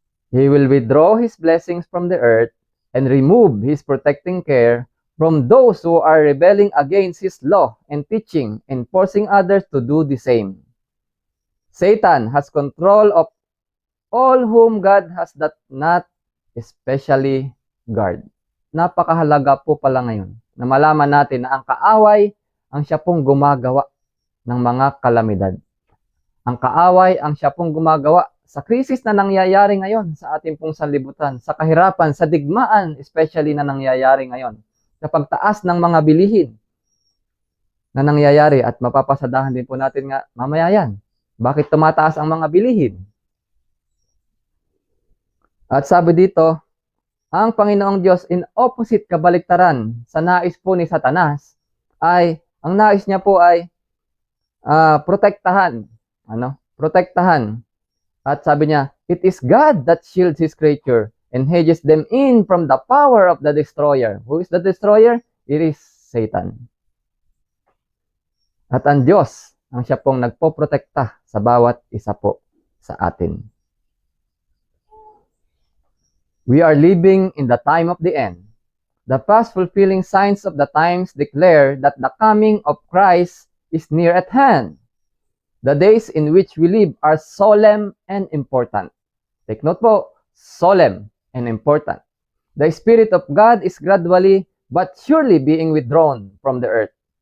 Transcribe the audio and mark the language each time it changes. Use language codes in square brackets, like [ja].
[en] He will withdraw his blessings from the earth and remove his protecting care from those who are rebelling against his law and teaching and forcing others to do the same. Satan has control of all whom God has not especially guard. [tl] Napakahalaga po pala ngayon na malaman natin na ang kaaway ang siya pong gumagawa ng mga kalamidad. Ang kaaway ang siya pong gumagawa sa krisis na nangyayari ngayon sa ating pong sanlibutan, sa kahirapan, sa digmaan, especially na nangyayari ngayon, sa pagtaas ng mga bilihin na nangyayari at mapapasadahan din po natin nga mamaya yan. Bakit tumataas ang mga bilihin? At sabi dito, ang Panginoong Diyos in opposite kabaliktaran sa nais po ni Satanas ay, ang nais niya po ay protektahan. Protektahan. At sabi niya, [en] it is God that shields His creature and hedges them in from the power of the destroyer. Who is the destroyer? It is Satan. [tl] At ang Diyos ang siya pong nagpoprotekta sa bawat isa po sa atin. [en] We are living in the time of the end. The past fulfilling signs of the times declare that the coming of Christ is near at hand. The days in which we live are solemn and important. Take note po, solemn and important. The Spirit of God is gradually but surely being withdrawn from the earth.